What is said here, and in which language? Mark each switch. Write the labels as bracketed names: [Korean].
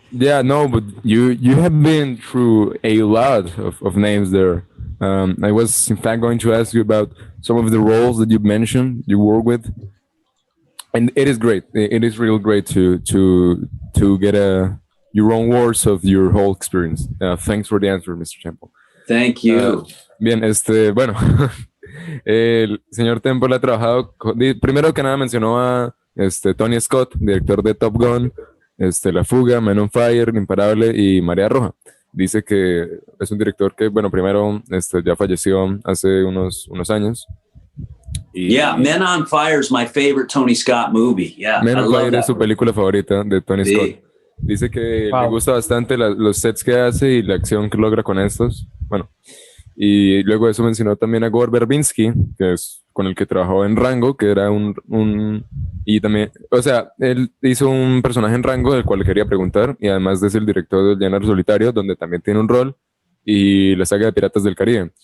[English] Yeah, no, but you have been through a lot of names there. I was in fact going to ask you about some of the roles that you mentioned you work with, and it is great. It is real great to get your own words of your whole experience. Thanks for the answer, Mr. Temple. Thank you. [Spanish] Bien, bueno, el señor Temple ha trabajado primero que nada mencionó a Tony Scott, director de Top Gun, La Fuga, Man on Fire, Imparable y Marea Roja. Dice que es un director que, bueno, primero ya falleció hace unos años. [English] Yeah, Men on Fire is my favorite Tony Scott movie. Yeah, [Spanish] Men on Fire es su película favorita de Tony Scott. Dice que le gusta bastante los sets que hace y la acción que logra con estos. Bueno, y luego de eso mencionó también a Gore Verbinski, que es con el que trabajó en Rango, que era y también, o sea, él hizo un personaje en Rango del cual le quería preguntar, y además es el director del Llanero Solitario, donde también tiene un rol, y la saga de Piratas del Caribe.